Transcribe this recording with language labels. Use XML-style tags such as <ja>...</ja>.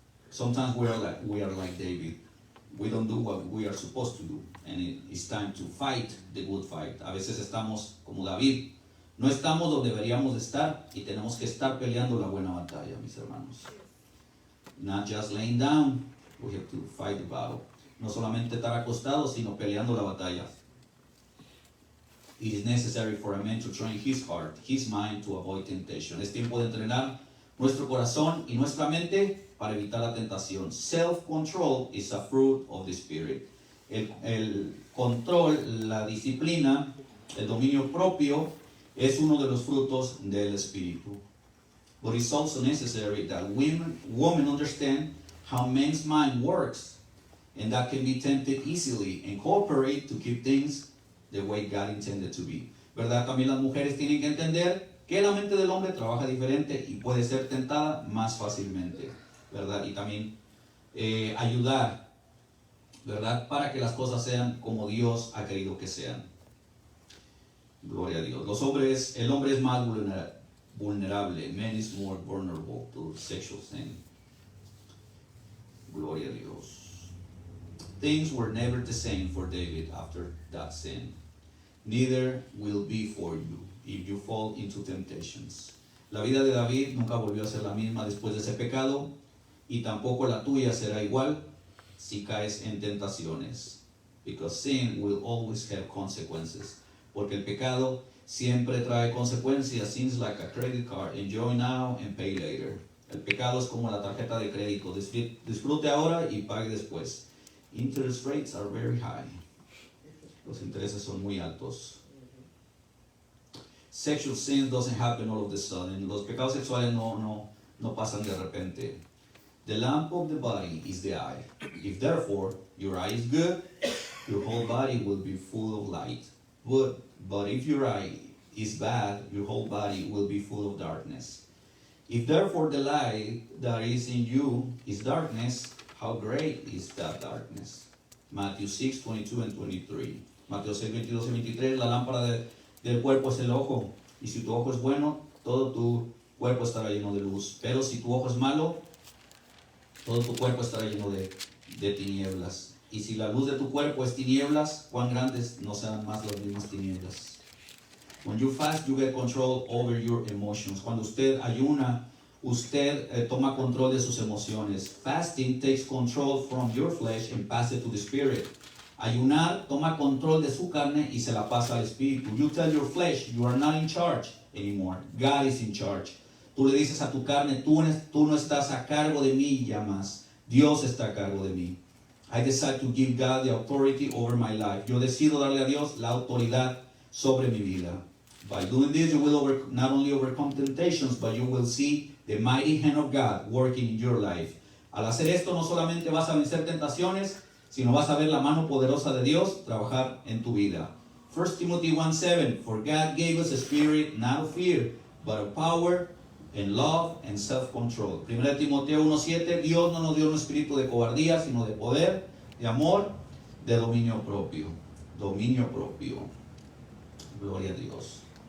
<en>Sometimes we are like David. We don't do what we are supposed to do, and it's time to fight the good fight.</en> <es>A veces estamos como David, no estamos donde deberíamos de estar y tenemos que estar peleando la buena batalla, mis hermanos.</es> <en>Not just laying down, we have to fight the battle.</en> <es>No solamente estar acostados, sino peleando la batalla.</es> <en>It is necessary for a man to train his heart, his mind to avoid temptation.</en> <es>Es tiempo de entrenar nuestro corazón y nuestra mente para evitar la tentación.</es> <en>Self-control is a fruit of the Spirit.</en> <es>El control, la disciplina, el dominio propio es uno de los frutos del Espíritu.</es> <en>But it's also necessary that women understand how men's mind works, and that can be tempted easily and cooperate to keep things the way God intended to be.</en> <es>¿Verdad? También las mujeres tienen que entender que la mente del hombre trabaja diferente y puede ser tentada más fácilmente, ¿verdad? Y también ayudar, ¿verdad? Para que las cosas sean como Dios ha querido que sean. Gloria a Dios. El hombre es más vulnerable.</es> <en>Man is more vulnerable to sexual sin.</en> <es>Gloria a Dios.</es> <en>Things were never the same for David after that sin. Neither will be for you if you fall into temptations.</en> <es>La vida de David nunca volvió a ser la misma después de ese pecado, y tampoco la tuya será igual si caes en tentaciones.</es> <en>Because sin will always have consequences.</en> <es>Porque el pecado siempre trae consecuencias.</es> <en>Sin's like a credit card. Enjoy now and pay later.</en> <es>El pecado es como la tarjeta de crédito. Disfrute ahora y pague después.</es> <en>Interest rates are very high.</en> <es>Los intereses son muy altos.</es> <en>Sexual sin doesn't happen all of a sudden.</en> <es>Los pecados sexuales no pasan de repente.</es> <en>The lamp of the body is the eye. If therefore your eye is good, your whole body will be full of light. But if your eye is bad, your whole body will be full of darkness. If therefore the light that is in you is darkness, how great is that darkness? Matthew 6, 22 and 23.</en> <es>Mateo 6, 22 y 23, la lámpara del cuerpo es el ojo. Y si tu ojo es bueno, todo tu cuerpo estará lleno de luz. Pero si tu ojo es malo, todo tu cuerpo estará lleno de tinieblas. Y si la luz de tu cuerpo es tinieblas, cuán grandes no serán más las mismas tinieblas.</es> <en>When you fast, you get control over your emotions.</en> <es>Cuando usted ayuna, usted toma control de sus emociones.</es> <en>Fasting takes control from your flesh and passes it to the spirit.</en> <es>Ayunar toma control de su carne y se la pasa al espíritu.</es> <en>You tell your flesh, you are not in charge anymore. God is in charge.</en> <es>Tú le dices a tu carne, tú no estás a cargo de mí ya más. Dios está a cargo de mí.</es> <en>I decide to give God the authority over my life.</en> <es>Yo decido darle a Dios la autoridad sobre mi vida.</es> <en>By doing this, you will not only overcome temptations, but you will see the mighty hand of God working in your life.</en> <es>Al hacer esto, no solamente vas a vencer tentaciones, sino vas a ver la mano poderosa de Dios trabajar en tu vida.</es> <en>1 Timothy 1:7, for God gave us a spirit not of fear, but of power and love and self-control.</en> <es>1 Timoteo 1:7, Dios no nos dio un espíritu de cobardía, sino de poder, de amor, de dominio propio. Dominio propio. Gloria a Dios.</es>